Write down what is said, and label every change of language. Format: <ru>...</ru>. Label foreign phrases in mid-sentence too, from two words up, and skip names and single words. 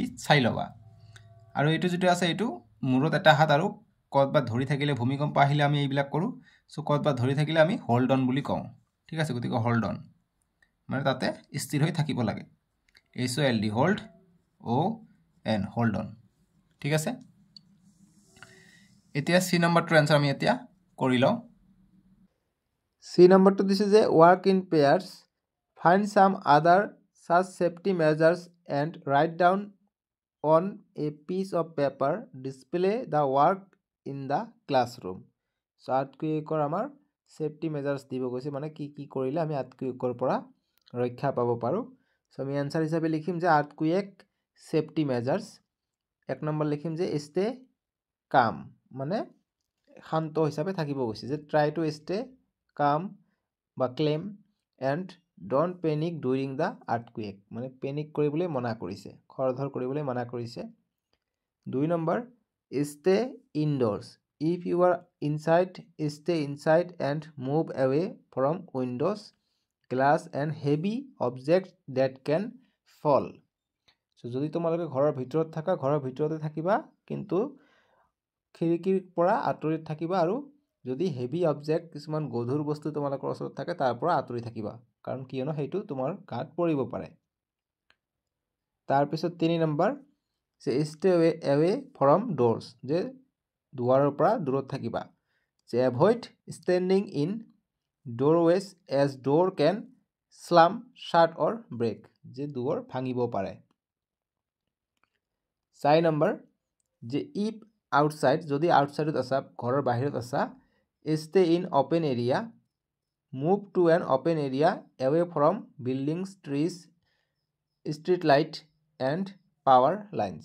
<as>চাই লবা আৰু এইটো যেটো আছে এইটো মূৰত এটা হাত আৰু কতবা ধৰি থাকিলে ভূমিকম্প আহিলে আমি এইবিলাক কৰো সো কতবা ধৰি থাকিলে আমি</as> <en>hold on</en> <as>বুলি কওঁ ঠিক আছে গতিকে হোল্ড অন মানে তাতে স্থিৰ হৈ থাকিব লাগে</as> <en>S O L D hold O N hold on</en> <as>ঠিক আছে এতিয়া সি নম্বৰটো আনসাৰ আমি এতিয়া কৰি লওঁ</as> <en>C number</en> <as>দিছে যে</as> <en>work in pairs find some other such safety measures and write down on a piece of paper display the work in the classroom so</en> <as>আৰ্থকুৱেকৰ আমাৰ সেফটি মেজাৰ্স দিব গৈছে মানে কি কি কৰিলে আমি আৰ্থকুৱেকৰ পৰা ৰক্ষা পাব পাৰো সো আমি আনসাৰ হিচাপে লিখিম যে</as> <en>earthquake safety measures</en> <as>এক নম্বৰ লিখিম যে</as> <en>stay calm</en> <as>মানে শান্ত হিচাপে থাকিব গৈছে যে</as> <en>try to stay</en> <as>calm বা claim</as> <en>and don't panic during the earthquake</en> <as>মানে panic কৰিবলৈ মনা কৰিছে খৰধৰ কৰিবলৈ মনা কৰিছে 2 নম্বৰ</as> <en>stay indoors if you are inside stay inside and move away from windows glass and heavy objects that can fall so</en> <as>যদি তোমালোকে ঘৰৰ ভিতৰত থাকা ঘৰৰ ভিতৰতে থাকিবা কিন্তু খিৰিকিৰ পৰা আঁতৰি থাকিবা আৰু যদি</as> <en>heavy object</en> <as>কিছুমান গধুৰ বস্তু তোমালোকৰ ওচৰত থাকে তাৰ পৰা আঁতৰি থাকিবা কাৰণ কিয়নো হেতু তোমাৰ গাত পৰিব পাৰে তাৰ পিছত 3 নম্বৰ</as> <en>যে stay away from doors</en> <as>যে দুৱাৰৰ পৰা দূৰত থাকিবা যে</as> <en>avoid standing in doorways as door can slam shut or break,</en> <as>যে দুৱাৰ ভাঙিব পাৰে। 4 নম্বৰ যে</as> <en>if outside,</en> <as>যদি আউটসাইডত আছা, ঘৰৰ বাহিৰত আছা,</as> <en>stay in open area, move to an open area away from buildings, trees, street light and power lines.</en>